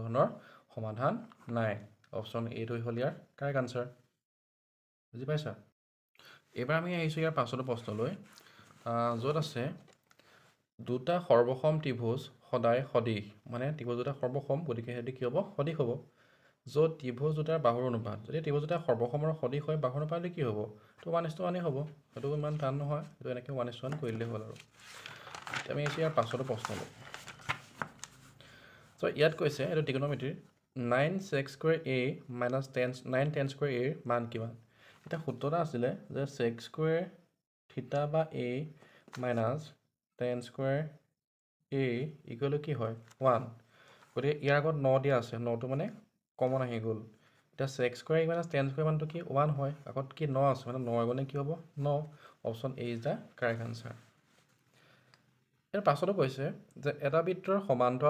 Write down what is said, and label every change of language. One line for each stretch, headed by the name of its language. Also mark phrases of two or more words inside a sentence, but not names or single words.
Assamese: ধৰণৰ সমাধান নাই অপশ্যন এইটো হ'ল ইয়াৰ
English: correct answer
Assamese: বুজি পাইছা এবাৰ আমি আহিছোঁ ইয়াৰ পাছতো প্ৰশ্নলৈ য'ত আছে দুটা সৰ্বসম ত্ৰিভুজ সদায় সদিশ মানে ত্ৰিভুজ দুটা সৰ্বসম গতিকে সেইটো কি হ'ব সদিশ হ'ব য'ত ত্ৰিভুজ দুটাৰ বাহুৰ অনুপাত যদি ত্ৰিভুজ দুটা সৰ্বসম আৰু সদিশ হয় বাহুৰ অনুপাত কি হ'ব তো 1:1 হ'ব সেইটো ইমান টান নহয় সেইটো এনেকৈ 1:1 কৰি দিলে হ'ল আৰু আমি আহিছোঁ ইয়াৰ পাছতো প্ৰশ্নলৈ চ' ইয়াত কৈছে এইটো ত্ৰিকোণমিতিৰ
English: 9 sec square a
Assamese: minus 9 tan square a ৰ মান কিমান এটা সূত্ৰ এটা আছিলে যে
English: sec square theta
Assamese: বা
English: a minus tan square a equal to
Assamese: কি হয় 1 গতিকে ইয়াৰ আগত 9 দিয়া আছে 9টো মানে কমন আহি গ'ল এতিয়া
English: sec square minus tan square
Assamese: মানটো কি 1 হয় আগত কি 9 আছে মানে 9 গুণে কি হ'ব 9
English: option A is the correct answer
Assamese: ইয়াৰ পাছতো কৈছে যে এটা বৃত্তৰ সমান্তৰাল